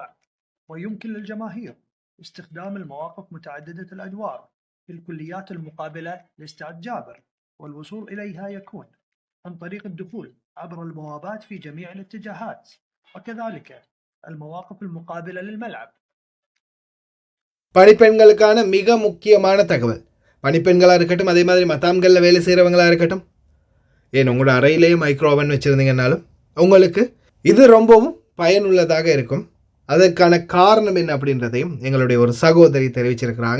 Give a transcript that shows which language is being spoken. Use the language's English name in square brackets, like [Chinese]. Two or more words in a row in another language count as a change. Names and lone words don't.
[Arabic] ويمكن للجماهير استخدام المواقف متعددة الأدوار في الكليات المقابلة لاستاد جابر، والوصول إليها يكون عن طريق الدخول عبر البوابات في جميع الاتجاهات، وكذلك المواقف المقابلة للملعب. [Tamil] பணிப்பெண்களுக்கான மிக முக்கியமான தகவல். பணிப்பெண்களாக இருக்கட்டும், அதே மாதிரி மத்தாம்களில் வேலை செய்கிறவங்களாக இருக்கட்டும், ஏன் உங்களோட அறையிலேயே [English] micro oven [Tamil] வச்சுருந்தீங்கன்னாலும் உங்களுக்கு இது ரொம்பவும் பயனுள்ளதாக இருக்கும். அதற்கான காரணம் என்ன அப்படின்றதையும் எங்களுடைய ஒரு சகோதரி தெரிவிச்சிருக்கிறாங்க.